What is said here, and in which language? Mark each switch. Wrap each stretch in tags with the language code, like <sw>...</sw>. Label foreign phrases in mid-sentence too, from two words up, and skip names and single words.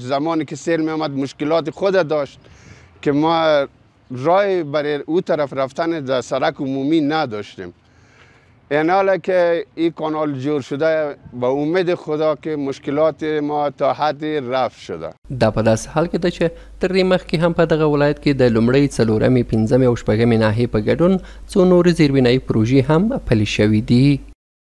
<fa>زمانی که سیل می آمد مشکلات خود داشت که ما راه برای او طرف رفتن در سرک عمومی نداشتیم. این حالا که این کانال جور شده با امید خدا که مشکلات ما تا حد رفع شده.</fa> <ps>دا په داسې حال کې ده چې تر دې مخکې هم په دغه ولایت کې د لومړۍ، څلورمې، پنځمې او شپږمې ناحیې په ګډون څو نورې زیربنایي پروژې هم پلي شوي دي.</ps>